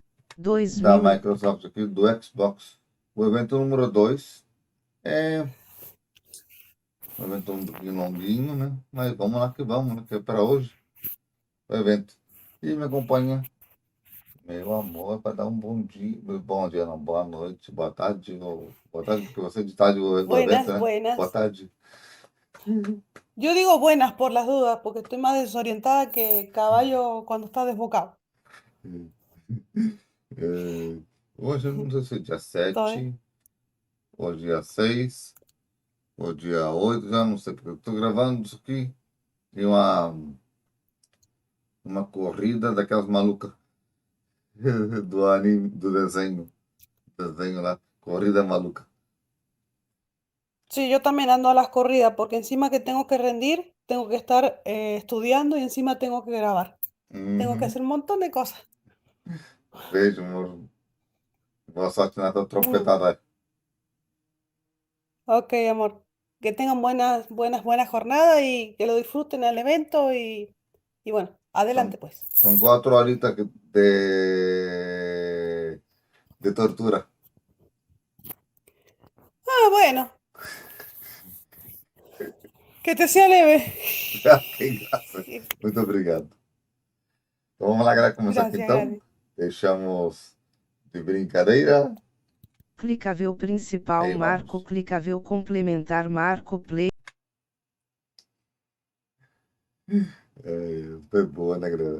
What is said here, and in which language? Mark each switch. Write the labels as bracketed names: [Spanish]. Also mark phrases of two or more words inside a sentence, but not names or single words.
[Portuguese] da Microsoft aqui, do Xbox. O evento número 2 é um evento um pouquinho longuinho, né? Mas vamos lá que vamos, né? Que é para hoje o evento. E me acompanha, meu amor, para dar um bom dia. Bom dia, não, boa noite, boa tarde. Boa tarde, porque você de tarde do evento, né? [Spanish] Buenas. [Portuguese] Boa tarde. [Spanish] Yo digo buenas por las dudas, porque estoy más desorientada que caballo cuando está desbocado. [Portuguese] Hoje, não sei se é dia 7, Tá, ou dia 6, ou dia 8, já não sei, porque eu estou gravando isso aqui de uma corrida daquelas malucas do anime, do desenho lá, corrida maluca. [Spanish] Sí, yo también ando a las corridas, porque encima que tengo que rendir, tengo que estar estudiando y encima tengo que grabar. Tengo que hacer un montón de cosas. [Portuguese] Beijo, amor. Boa sorte na tua trompetada aí. Ok, amor. [Spanish] Que tengan buenas jornadas y que lo disfruten el evento y bueno, adelante pues. [Portuguese] São 4 horitas de tortura. [Spanish] Ah, bueno. Que te sea leve. [Portuguese] Que graça. Muito obrigado. Então vamos lá, galera, começar aqui então. [Spanish] Gracias. [Portuguese] Deixamos de brincadeira. Clicável principal Aí, marco, vamos. clicável complementar marco play. Foi boa, né, galera?